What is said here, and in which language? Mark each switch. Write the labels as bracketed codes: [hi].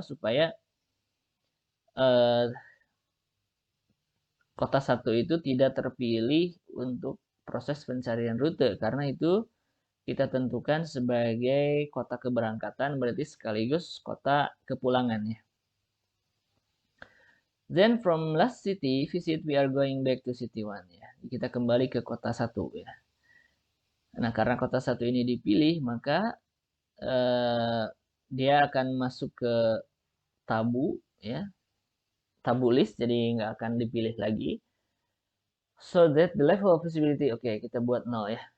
[id] Supaya kota 1 itu tidak terpilih untuk proses pencarian rute karena itu kita tentukan sebagai kota keberangkatan, berarti sekaligus kota kepulangannya. [en] Then from last city visit we are going back to city 1 ya. [id] Kita kembali ke kota 1 ya. Nah, karena kota 1 ini dipilih, maka dia akan masuk ke tabu ya. Tabu list, jadi nggak akan dipilih lagi. [en] So that the level of visibility, [id] oke, kita buat 0 ya.